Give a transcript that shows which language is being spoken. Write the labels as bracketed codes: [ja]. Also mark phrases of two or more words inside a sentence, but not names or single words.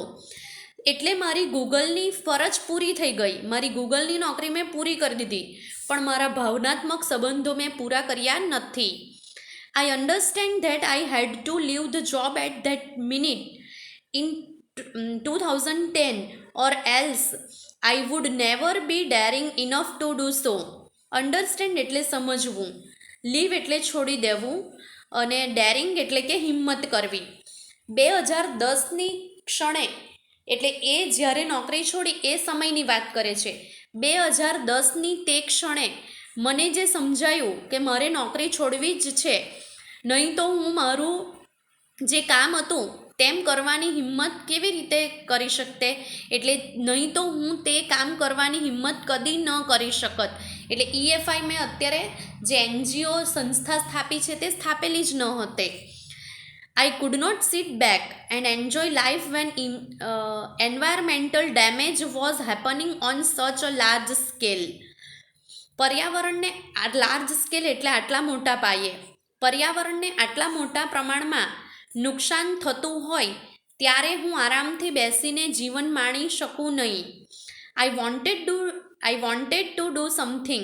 [gu] એટલે મારી ગૂગલની ફરજ પૂરી થઈ ગઈ, મારી ગૂગલની નોકરી મેં પૂરી કરી દીધી, પણ મારા ભાવનાત્મક સંબંધો મેં પૂરા કર્યા નથી. [en] I understand that I had to leave the job at that minute in 2010 or else I would never be daring enough to do so. [gu] અન્ડરસ્ટેન્ડ એટલે સમજવું, લીવ એટલે છોડી દેવું, અને ડેરિંગ એટલે કે હિંમત કરવી. 2010ની ક્ષણે, એટલે એ જ્યારે નોકરી છોડી એ સમયની વાત કરે છે. 2010ની તે ક્ષણે મને જે સમજાયું કે મારે નોકરી છોડવી જ છે, નહીં તો હું મારું જે કામ હતું તેમ કરવાની હિંમત કેવી રીતે કરી શકતે, એટલે નહીં તો હું તે કામ કરવાની હિંમત કદી ન કરી શકત. એટલે EFI મેં અત્યારે જે NGO સંસ્થા સ્થાપી છે તે સ્થાપેલી જ ન હતી. [en] I could not sit back and enjoy life when environmental damage was happening on such a large scale. [gu] પર્યાવરણને [en] large scale [gu] એટલે આટલા મોટા પાયે, પર્યાવરણને આટલા મોટા પ્રમાણમાં નુકસાન થતું હોય ત્યારે હું આરામથી બેસીને જીવન માણી શકું નહીં. [en] I wanted to do something.